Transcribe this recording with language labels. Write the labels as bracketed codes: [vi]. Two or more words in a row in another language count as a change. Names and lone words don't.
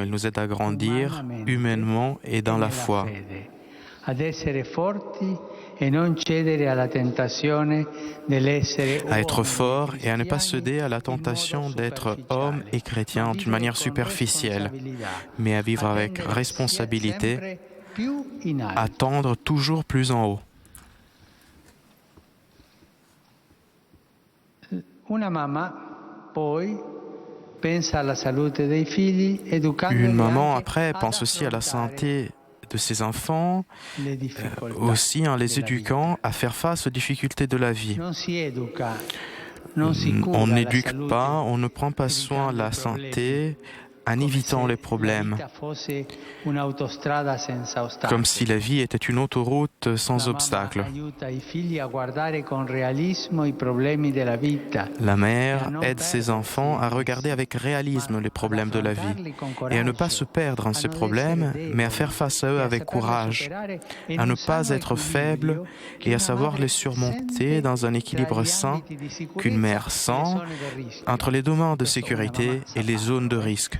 [fr] Elle nous aide à grandir humainement et dans la foi, à être fort et à ne pas céder à la tentation d'être homme et chrétien d'une manière superficielle, mais à vivre avec responsabilité, à tendre toujours plus en haut. [it] Una mamma poi pensa alla salute dei figli, educandoli [fr] Une maman, [it] anche [fr] après, [it] ad [fr] pense aussi à la [it] affrontare [fr] santé de ses enfants, [it] le difficoltà [fr] aussi en les [it] della [fr] éduquant [it] vita. [fr] à faire face aux difficultés de la vie. [it] Non si educa, non si [fr] On [it] cura la [fr] n'éduque [it] salute [fr] pas, on ne prend pas soin de la santé en évitant les problèmes, comme si la vie était une autoroute sans obstacles. La mère aide ses enfants à regarder avec réalisme les problèmes de la vie et à ne pas se perdre en ces problèmes, mais à faire face à eux avec courage, à ne pas être faible et à savoir les surmonter dans un équilibre sain qu'une mère sent entre les domaines de sécurité et les zones de risque.